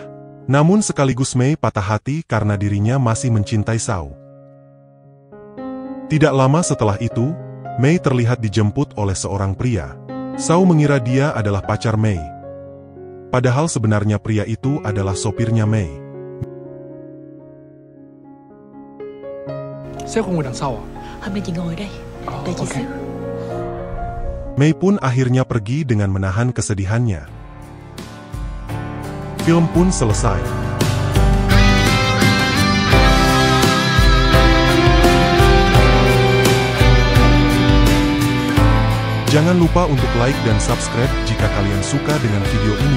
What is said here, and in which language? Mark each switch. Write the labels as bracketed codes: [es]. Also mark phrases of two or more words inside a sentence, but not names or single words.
[id] Namun sekaligus Mei patah hati karena dirinya masih mencintai Shao. Tidak lama setelah itu, Mei terlihat dijemput oleh seorang pria. Shao mengira dia adalah pacar Mei. Padahal sebenarnya pria itu adalah sopirnya Mei. [vi] Sếp không ngồi đằng sau à? Hôm nay chị ngồi đây. Đợi chị xíu. [id] Mei pun akhirnya pergi dengan menahan kesedihannya. Film pun selesai. Jangan lupa untuk like dan subscribe jika kalian suka dengan video ini.